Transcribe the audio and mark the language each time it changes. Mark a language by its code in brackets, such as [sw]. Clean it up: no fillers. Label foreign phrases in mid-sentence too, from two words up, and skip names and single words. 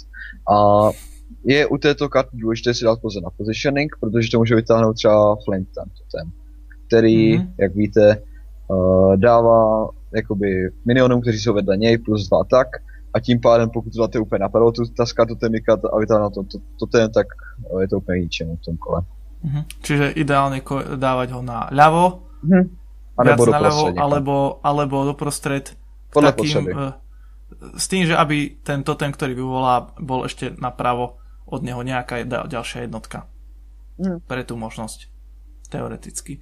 [cs] A je u této karty důležité si dát pozor na positioning, protože to může vytáhnout třeba Flame Tongue totem, který, jak víte, dává jakoby minionům, kteří jsou vedle něj, plus 2 atak. A tím pádem, pokud to dáte úplně napadlo, ta Totemika a vytáhne na to ten, tak je to úplně ničemu v tom kole. [sk] Čiže ideálne dávať ho na ľavo, viac na ľavo, alebo doprostred. Podľa potreby. S tým, že aby ten totem, ktorý vyvolá, bol ešte napravo od neho nejaká ďalšia jednotka. Pre tú možnosť. Teoreticky.